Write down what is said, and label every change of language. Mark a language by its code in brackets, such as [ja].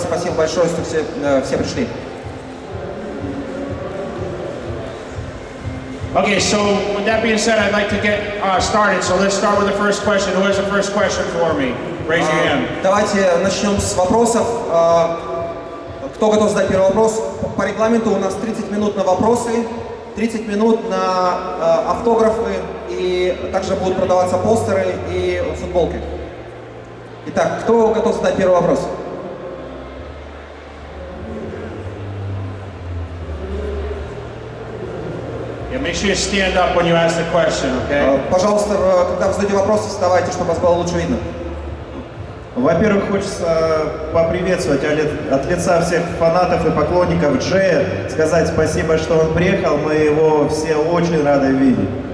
[ru] Спасибо большое, что все пришли. [en] Okay, so with that being said, I'd like to get started. So let's start with the first question. Who has the first question for me? Raise your hand. [ru] Давайте начнем с вопросов. Кто готов задать первый вопрос? По регламенту у нас 30 минут на вопросы, 30 минут на автографы, и также будут продаваться постеры и футболки. Итак, кто готов задать первый вопрос? [en] Make sure you stand up when you ask the question, okay? [ru] Пожалуйста, когда вы задаете вопросы, вставайте, чтобы вас было лучше видно. Во-первых, хочется поприветствовать от лица всех фанатов и поклонников Джея, сказать спасибо, что он приехал, мы его все очень рады видеть.